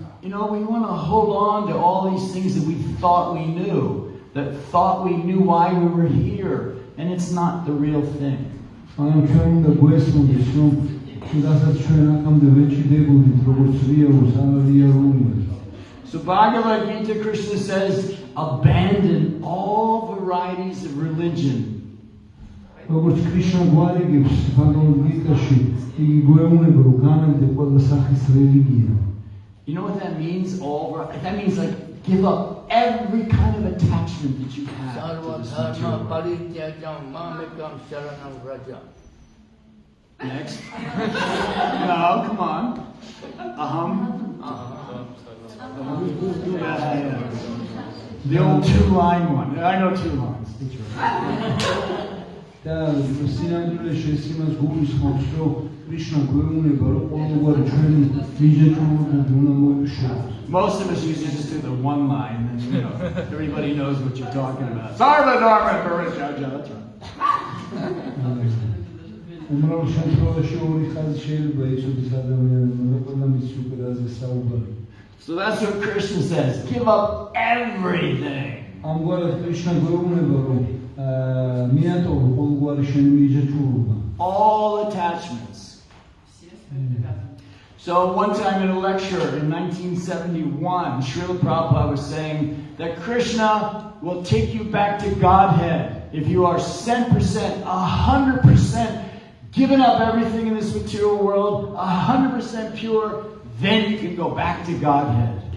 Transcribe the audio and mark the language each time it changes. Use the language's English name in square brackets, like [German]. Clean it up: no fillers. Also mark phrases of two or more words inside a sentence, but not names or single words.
[English] we want to hold on to all these things that we thought we knew, that thought we knew why we were here, and it's not the real thing. I'm trying to [Georgian] გვესმოდეს რომ რასაც ჩვენ აქამდე ვეჭიდებოდით როგორც რეალურს არარეალურია. [English] So Bhagavad Gita, Krishna says, abandon all varieties of religion. [Georgian] როგორც კრიშნა გვარიგებს ბაგავად გიტაში, იგი გვეუბნება რომ განაგდე ყველა სახის რელიგია. [English] You know what that means? That means like give up every kind of attachment that you have to this material world. Next. No, come on. Yeah. The old two-line one. I know two lines. That's right. [Georgian] და სინამდვილეში ეს იმას გულისხმობს, რომ კრიშნა გვეუბნება, რომ ყოველგვარი ჩვენი მიზეჭულობები უნდა მოიხსენოს. [English] Most of us usually just do the one line, and everybody knows what you're talking about. [Sanskrit] Sarva Dharma Parishaja. [English] That's right. [Georgian] უმრავლეს შემთხვევაში ორი ხაზი შეიძლება იცოდეს ადამიანებმა, და ყველა მის უკრაზე საუბარი. [English] So that's what Krishna says. Give up everything. [Georgian] ამგვარად კრიშნა გვეუბნება, რომ მიატოვო ყოველგვარი შენი მიზეჭულობა. [English] All attachments. So one time in a lecture in 1971, Srila Prabhupada was saying that Krishna will take you back to Godhead if you are 100%, 100% given up everything in this material world, 100% pure, then you can go back to Godhead.